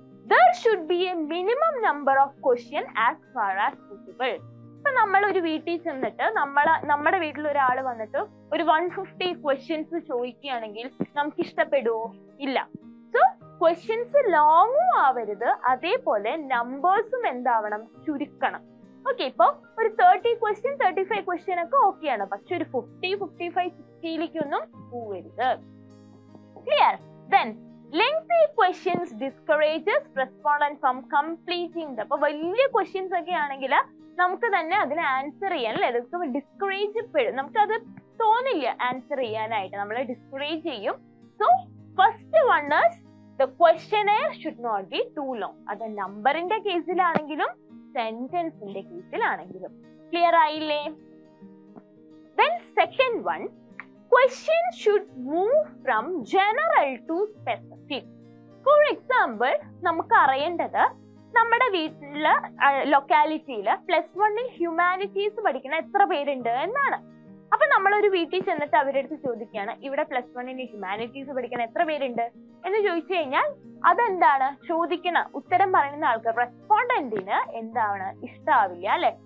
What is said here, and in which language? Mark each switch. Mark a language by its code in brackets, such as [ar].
[en] There should be a minimum number of questions as far as possible. [ml] ഇപ്പൊ നമ്മൾ ഒരു വീട്ടിൽ ചെന്നിട്ട് നമ്മുടെ വീട്ടിൽ ഒരാൾ വന്നിട്ട് ഒരു 150 ക്വസ്റ്റ്യൻസ് ചോദിക്കുകയാണെങ്കിൽ നമുക്ക് ഇഷ്ടപ്പെടുവോ? ഇല്ല. സോ ക്വസ്റ്റ്യൻസ് ലോങ്ങും ആവരുത്, അതേപോലെ നമ്പേഴ്സും എന്താവണം? ചുരുക്കണം. ഓക്കെ, ഇപ്പൊ ഒരു 30 ക്വസ്റ്റ്യൻ 35 ക്വസ്റ്റ്യൻ ഒക്കെ ഓക്കെയാണ്. പക്ഷെ ഒരു 50, 55, 60ലേക്കൊന്നും പോവരുത്. Clear? [en] Then lengthy questions discourages respondent from completing the. [ml] അപ്പൊ വലിയ ക്വസ്റ്റ്യൻസ് ഒക്കെ ആണെങ്കിൽ നമുക്ക് തന്നെ അതിന് ആൻസർ ചെയ്യാൻ അല്ലെ, അതൊക്കെ ഡിസ്കറേജ് നമുക്കത് തോന്നില്ല ആൻസർ ചെയ്യാനായിട്ട്, നമ്മളെ ഡിസ്കറേജ് ചെയ്യും. [en] So first one is the questionnaire should not be too long. [ml] അത് നമ്പറിന്റെ കേസിലാണെങ്കിലും സെന്റൻസിന്റെ കേസിലാണെങ്കിലും. ക്ലിയർ ആയില്ലേ? [en] Then second one, question should move from general to specific. For example, [ml] നമുക്ക് അറിയേണ്ടത് നമ്മുടെ വീട്ടില് ലൊക്കാലിറ്റിയില് +1 ഹ്യൂമാനിറ്റീസ് പഠിക്കുന്ന എത്ര പേരുണ്ട് എന്നാണ്. അപ്പൊ നമ്മളൊരു വീട്ടിൽ ചെന്നിട്ട് അവരുടെ അടുത്ത് ചോദിക്കുകയാണ്, ഇവിടെ +1 ഹ്യൂമാനിറ്റീസ് പഠിക്കുന്ന എത്ര പേരുണ്ട് എന്ന് ചോദിച്ചു കഴിഞ്ഞാൽ അതെന്താണ് ചോദിക്കണ ഉത്തരം പറയുന്ന ആൾക്ക് റെസ്പോണ്ടന്റിന് എന്താണ് ഇഷ്ടാവില്ല അല്ലെ.